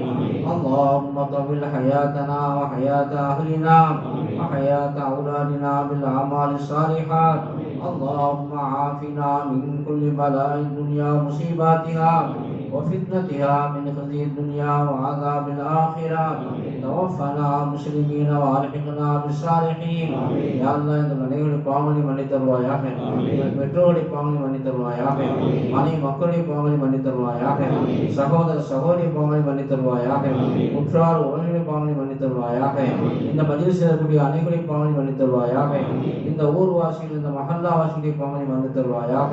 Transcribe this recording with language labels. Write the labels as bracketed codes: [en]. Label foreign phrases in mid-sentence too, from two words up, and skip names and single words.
[ar] اللهم طول حياتنا وحياة أهلنا وحياة أولادنا بالأعمال الصالحات. اللهم عافنا من كل بلاء الدنيا مصيباتها وفتنتها من خزي الدنيا وعذاب الآخرة. توفنا مسلمين وألحقنا بالصالحين. يا الله [ta] இந்த மனைவியை பாவங்களை மன்னித்து தருவாயாக. பெற்றோரை பாவங்களை மன்னித்து தருவாயாக. மனைவி மக்களை பாவங்களை மன்னித்து தருவாயாக. சகோதர சகோதரி பாவங்களை மன்னித்து தருவாயாக. உற்றார் உறவினர் பாவங்களை மன்னித்து தருவாயாக. இந்த மஜ்லிஸில் இருக்கக்கூடிய அனைவரை பாவங்களை மன்னித்து தருவாயாக. இந்த ஊர்வாசிகள் இந்த மஹல்லாவாசிகளை பாவங்களை மன்னித்து தருவாயாக.